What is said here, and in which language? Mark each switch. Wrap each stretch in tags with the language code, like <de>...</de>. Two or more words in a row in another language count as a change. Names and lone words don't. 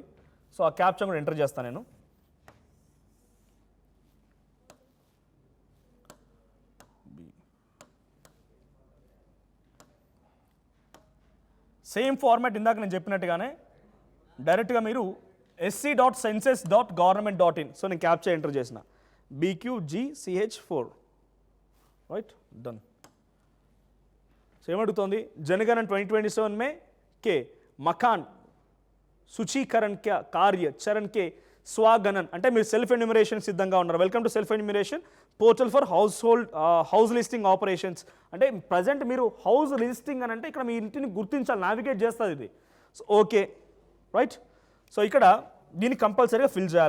<te>సో ఆ క్యాప్చా కూడా ఎంటర్ చేస్తాను నేను.</te> <en>same format</en> <te>ఇందాక నేను చెప్పినట్టుగానే డైరెక్ట్గా మీరు sc.census.government.in. సో నేను క్యాప్చా ఎంటర్ చేసిన BQGCH4,</te> <en>right, done.</en> <te>సో ఏమడుగుతోంది,</te> <hi>जनगणना 2027 में के मकान सूचीकरण कार्य चरण के स्वगणन,</hi> <te>అంటే మీరు</te> <en>self enumeration</en> <te>సిద్ధంగా ఉన్నారు.</te> <en>Welcome to self enumeration portal for house listing operations.</en> <te>అంటే ప్రజెంట్ మీరు</te> <en>house listing</en> <te>అని అంటే ఇక్కడ మీ ఇంటిని గుర్తించాలి, నావిగేట్ చేస్తుంది ఇది.</te> <en>so okay, right.</en> <te>సో ఇక్కడ దీన్ని కంపల్సరీగా ఫిల్ చేయాలి.</te>